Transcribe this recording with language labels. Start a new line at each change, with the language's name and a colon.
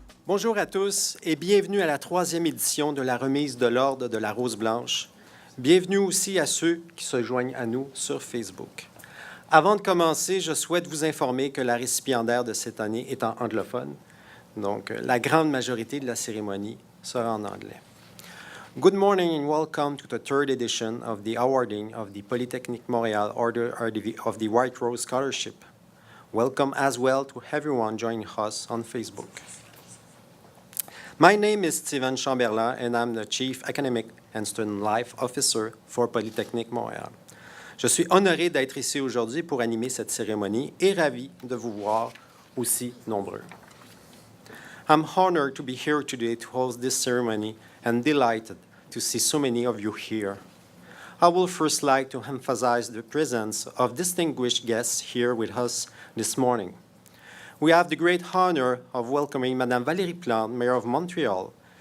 French: Bonjour à tous et bienvenue à la troisième édition de la remise de l'Ordre de la Rose blanche. Bienvenue aussi à ceux qui se joignent à nous sur Facebook. Avant de commencer, je souhaite vous informer que la récipiendaire de cette année est en anglophone, donc la grande majorité de la cérémonie sera en anglais.
English: Good morning and welcome to the third edition of the awarding of the Polytechnique Montréal Order of the White Rose Scholarship. Welcome as well to everyone joining us on Facebook. My name is Steven Chamberlain, and I'm the Chief Academic and Student Life Officer for Polytechnique Montréal.
French: Je suis honoré d'être ici aujourd'hui pour animer cette cérémonie et ravi de vous voir aussi nombreux.
English: I'm honored to be here today to host this ceremony and delighted to see so many of you here. I would first like to emphasize the presence of distinguished guests here with us this morning. We have the great honor of welcoming Madame Valérie Plante, Mayor of Montreal.